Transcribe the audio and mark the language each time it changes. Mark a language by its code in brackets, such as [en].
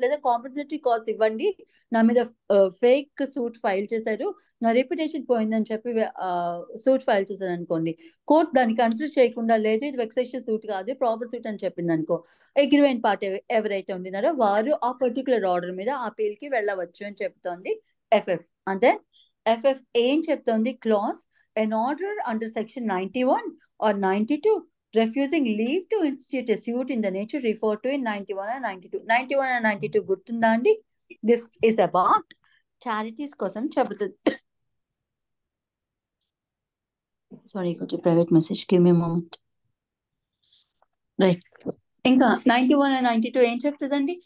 [te] లేదా compensatory cost ఇవ్వండి, నా మీద ఫేక్ సూట్ ఫైల్ చేశారు, నా రెప్యుటేషన్ పోయిందని చెప్పి సూట్ ఫైల్ చేశారు అనుకోండి, కోర్టు దాన్ని కన్సిడర్ చేయకుండా లేదు ఇది వెక్సేషియస్ సూట్ కాదు ప్రాపర్ సూట్ అని చెప్పింది అనుకో, అగ్రిమెంట్ పార్టీ ఎవరైతే ఉండినారో వారు ఆ పర్టికులర్ ఆర్డర్ మీద అపీల్కి వెళ్ళవచ్చు అని చెప్తోంది ఎఫ్ఎఫ్. అంతే ఎఫ్ఎఫ్ ఏం చెప్తోంది [en] Clause an order under section 91 or 92 refusing leave to institute a suit in the nature referred to in 91 and 92. 91 and 92 [te] గుర్తుందా అండి? [en] This is about charities [te] కోసం చెబుతుంది. [en] sorry, [te] కొంచెం [en] Private message, give me moment. Right, ఇంకా 91 and 92 [te] ఏం చెప్తుందండి?